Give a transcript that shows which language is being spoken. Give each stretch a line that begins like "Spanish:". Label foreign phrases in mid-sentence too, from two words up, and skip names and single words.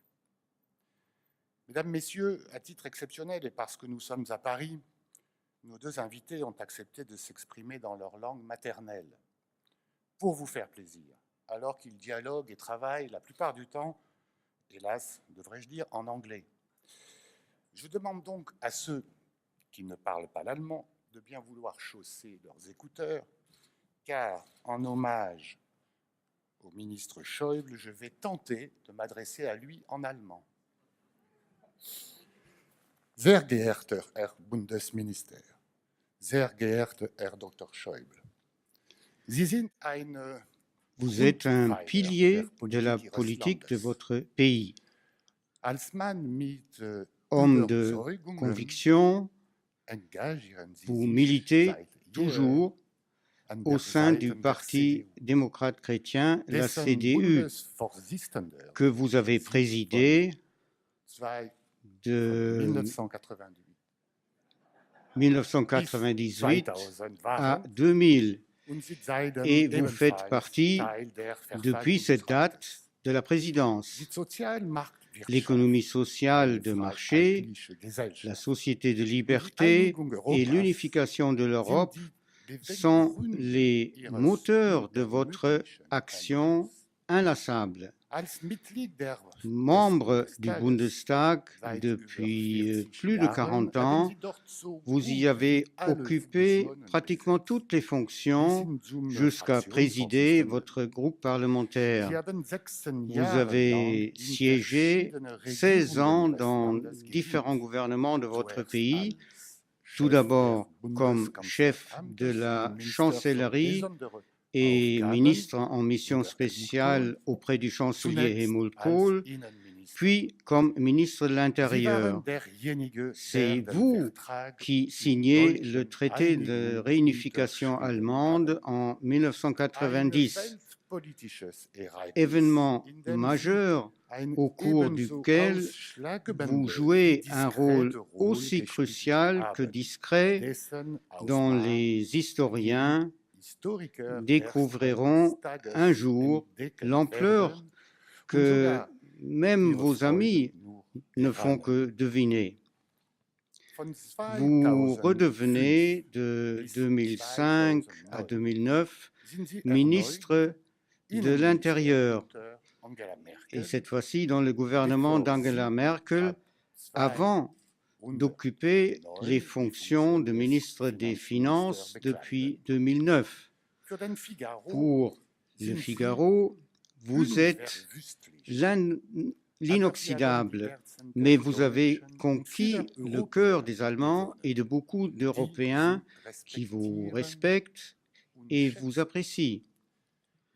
French: Mesdames, Messieurs, à titre exceptionnel et parce que nous sommes à Paris, nos deux invités ont accepté de s'exprimer dans leur langue maternelle pour vous faire plaisir, alors qu'ils dialoguent et travaillent la plupart du temps, hélas, devrais-je dire, en anglais. Je demande donc à ceux qui ne parlent pas l'allemand de bien vouloir chausser leurs écouteurs, car en hommage au ministre Schäuble, je vais tenter de m'adresser à lui en allemand.
German: Sehr geehrter Herr Bundesminister, sehr geehrter Herr Dr. Schäuble, Sie sind ein
French: Vous êtes un pilier de la politique de votre pays,
German: Als Mann mit
French: homme de
German: Überzeugungen
French: conviction.
German: engagieren Sie
French: Vous
German: sich
French: militez
German: seit
French: toujours
German: an
French: au
German: der sein Seite
French: du
German: der
French: Parti
German: CDU,
French: démocrate chrétien, la
German: dessen CDU, Bundesvorsitzender
French: que vous avez présidé
German: von
French: de
German: 1988
French: 1998
German: bis 2000
French: à
German: waren
French: 2000.
German: und Sie seitdem
French: Et vous
German: ebenfalls
French: faites partie,
German: Teil der
French: depuis cette date, de la présidence.
German: Die Sozialmarktwirtschaft,
French: L'économie sociale de marché,
German: freiheitliche Gesellschaft,
French: la société de
German: die
French: liberté
German: Einigung
French: et
German: Europas
French: l'unification de l'Europe
German: sind die
French: sont
German: Beweggründe
French: les
German: ihres
French: moteurs de votre
German: unermüdlichen
French: action
German: Handelns.
French: inlassable.
German: Als Mitglied
French: Membre
German: des
French: du
German: Bundestages
French: Bundestag
German: seit
French: depuis
German: über 40
French: plus de
German: Jahren
French: 40
German: haben
French: ans,
German: Sie dort so
French: vous
German: gut
French: y
German: wie
French: avez
German: alle
French: occupé
German: Funktionen
French: pratiquement
German: besetzt,
French: toutes les
German: bis
French: fonctions
German: hin zum
French: jusqu'à présider
German: Fraktionsvorsitzenden.
French: votre groupe
German: Sie
French: parlementaire.
German: haben 16
French: Vous
German: Jahre lang
French: avez
German: in
French: siégé
German: verschiedene
French: 16 ans
German: Regierungen Ihres
French: dans
German: Landes
French: différents
German: gedient.
French: gouvernements de votre
German: Zuerst
French: pays,
German: als
French: tout
German: Chef
French: d'abord
German: des
French: comme chef
German: Bundeskanzleramtes
French: de la
German: und Minister für
French: chancellerie
German: besondere
French: et
German: Aufgaben
French: ministre en mission
German: unter Helmut
French: spéciale
German: Kohl,
French: auprès du chancelier
German: zunächst
French: Helmut
German: als
French: Kohl,
German: Innenminister.
French: puis comme ministre de
German: Sie
French: l'Intérieur.
German: waren derjenige,
French: C'est
German: der den
French: vous
German: Vertrag
French: qui signez
German: deutschen
French: le traité de
German: Einigung
French: réunification
German: unterschrieben
French: allemande
German: haben.
French: en
German: Ein
French: 1990.
German: weltpolitisches Ereignis,
French: Événement
German: in dem
French: majeur
German: Sie ein
French: au cours
German: ebenso
French: duquel
German: ausschlaggebende
French: vous
German: wie
French: jouez un rôle
German: diskrete Rolle
French: aussi
German: gespielt
French: crucial que
German: haben,
French: discret
German: dessen
French: dont
German: Ausmaß
French: les historiens
German: Historiker
French: découvriront
German: erst eines
French: un
German: Tages
French: jour
German: entdecken
French: l'ampleur
German: werden und
French: que
German: sogar
French: même
German: ihre
French: vos
German: Freude
French: amis
German: nur
French: ne font
German: erahnen.
French: que deviner.
German: Von
French: Vous
German: 2005
French: redevenez de
German: bis
French: 2005 à
German: 2009
French: 2009
German: sind Sie
French: ministre
German: erneut
French: de
German: Innenminister
French: l'Intérieur,
German: unter Angela
French: et
German: Merkel,
French: cette fois-ci dans le gouvernement
German: bevor
French: d'Angela
German: Sie
French: Merkel,
German: ab
French: avant
German: 2009
French: d'occuper les
German: die
French: fonctions de
German: des
French: ministre des Finances
German: Finanzministers
French: depuis
German: bekleideten.
French: 2009.
German: Für den Figaro
French: Pour Le
German: sind Sie
French: Figaro, vous êtes
German: unverwüstlich.
French: l'inoxydable, mais vous avez conquis le cœur des Allemands et de beaucoup d'Européens qui vous respectent et vous apprécient.